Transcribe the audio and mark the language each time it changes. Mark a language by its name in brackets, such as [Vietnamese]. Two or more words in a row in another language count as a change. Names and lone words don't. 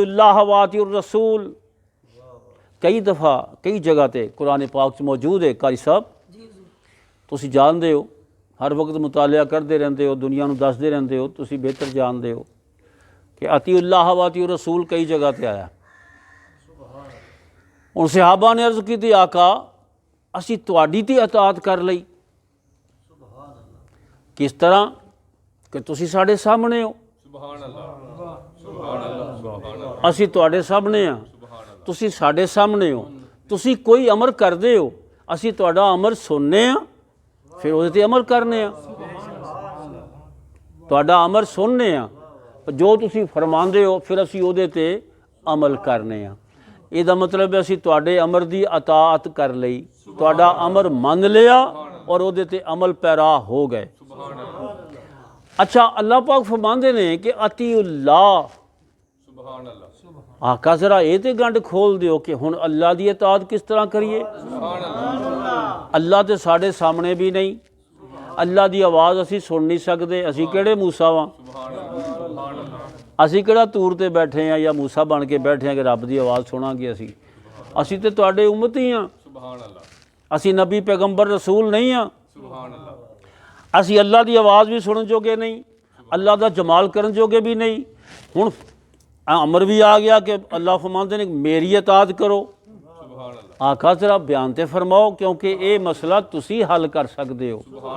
[Arabic] اللہ و اطیعوا الرسول [Punjabi] کئی دفعہ کئی جگہ تے قرآن پاک سے موجود ہے قاری صاحب تسی جان دے ہو ہر وقت مطالعہ [Urdu] کرتے رہتے ہو [Punjabi] دنیا نو دستے رہتے ہو تسی بہتر جان دے ہو کہ [Arabic] اطیعوا اللہ و اطیعوا الرسول [Punjabi] کئی جگہ تے آیا ان صحابہ نے عرض کی تھی آقا اسی تواڈی تے اطاعت کر لئی کس طرح کہ تسی ساڈے سامنے ہو اسی تواڈے سامنے ہاں تسی ساڈے سامنے ہو تسی کوئی امر کردے ہو اسی تواڈا امر سننے ہاں پھر وہ تے عمل کرنے ہاں تواڈا امر سننے ہاں جو تسی فرماندے ہو پھر اسی وہ تے عمل کرنے ہاں یہ دا مطلب ہے اسی تواڈے امر دی اطاعت کر لئی تواڈا امر من لیا اور وہ تے عمل پیرا ہو گئے اچھا اللہ پاک فرماندے نے کہ [Arabic] اطیعوا اللہ [Punjabi] آقا ذرا یہ تے گنڈ کھول دیو کہ ہن اللہ دی اطاعت کس طرح کریے اللہ تے ساڈے سامنے بھی نہیں اللہ دی آواز اسی سن نہیں سکدے اسی کیڑے موسیٰ واں اسی کیڑا تور تے بیٹھے ہیں یا موسیٰ بن کے بیٹھے ہیں کہ رب دی آواز سنا گے اسی تے تواڈے امتی ہاں اسی نبی پیغمبر رسول نہیں ہاں اسی اللہ دی آواز بھی سنن جوگے نہیں اللہ دا جمال کرن جوگے بھی نہیں ہن امر بھی آ گیا کہ اللہ فرماندے نے میری اطاعت کرو آقا ذرا بیان تے فرماؤ کیونکہ اے مسئلہ تسی حل کر سکدے ہو